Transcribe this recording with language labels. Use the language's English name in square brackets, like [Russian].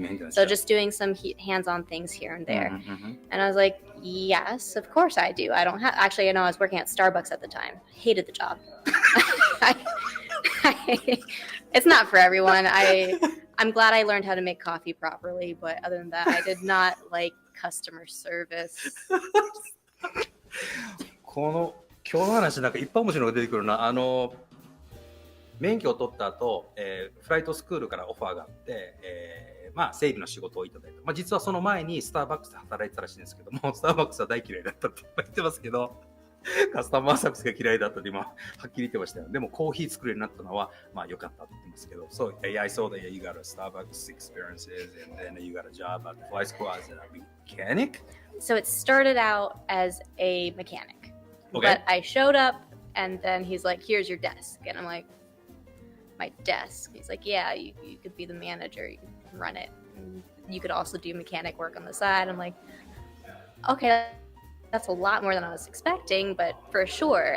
[English] So just doing some hands-on things here and there. And I was like, yes, of course I do. I don't have, actually, I know I was working at Starbucks at the time. Hated the job. It's not for everyone. I'm glad I learned how to make coffee properly, but other than that, I did not like customer service. [Japanese] 今日の話なんかいっぱい面白いのが出てくるな。免許を取った後、フライトスクールからオファーがあって、整備の仕事をいただいた。実はその前にスターバックスで働いてたらしいんですけども、スターバックスは大嫌いだったって言ってますけど、カスタマーサービスが嫌いだったって今はっきり言ってましたよ。でもコーヒー作るようになったのは良かったって言ってますけど、 [English] So I saw that you got a Starbucks experiences and then you got a job at the flight school as a mechanic. So it started out as a mechanic, okay. But I showed up and then he's like, "Here's your desk," and I'm like, "My desk?" He's like, "Yeah, you could be the manager, you can run it, and you could also do mechanic work on the side." I'm like, "Okay, that's a lot more than I was expecting, but for sure."